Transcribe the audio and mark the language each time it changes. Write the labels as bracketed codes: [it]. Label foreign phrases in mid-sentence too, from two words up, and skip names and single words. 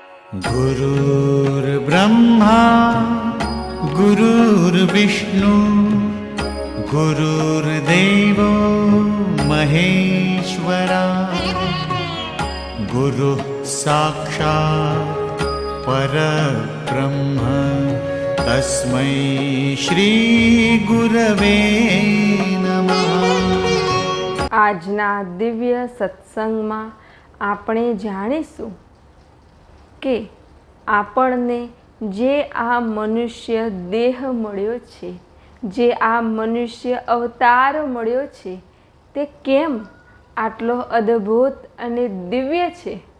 [sa] गुरुर्ब्रह्मा गुरुर्विष्णु गुरुर्देवो महेश्वरा गुरुः साक्षात् परब्रह्म तस्मै श्री गुरवे नमः। [gu] આજના દિવ્ય સત્સંગમાં આપણે જાણીશું કે આપણને જે આ મનુષ્ય દેહ મળ્યો છે, જે આ મનુષ્ય અવતાર મળ્યો છે, તે કેમ આટલો અદ્ભુત અને દિવ્ય છે.